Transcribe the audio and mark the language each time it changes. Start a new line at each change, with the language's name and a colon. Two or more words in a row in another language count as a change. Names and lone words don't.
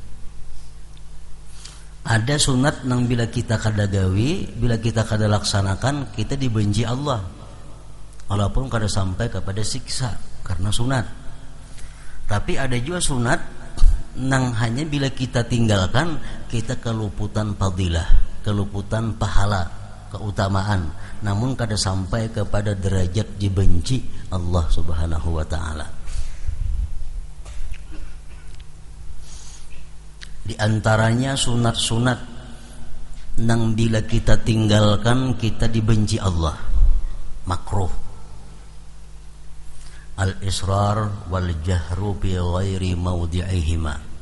Banjar: Ada sunat yang bila kita kada gawi, bila kita kada laksanakan, kita dibenci Allah, walaupun kada sampai kepada siksa karena sunat.
Indonesian: Tapi ada juga sunat yang hanya bila kita tinggalkan, kita keluputan fadilah, keluputan pahala, keutamaan, namun kada sampai kepada derajat dibenci Allah
Arabic: سبحانه وتعالى.
Banjar: Di antaranya sunat-sunat nang bila kita tinggalkan kita dibenci Allah, makruh.
Arabic: الإسرار والجهر بغير موضعهما.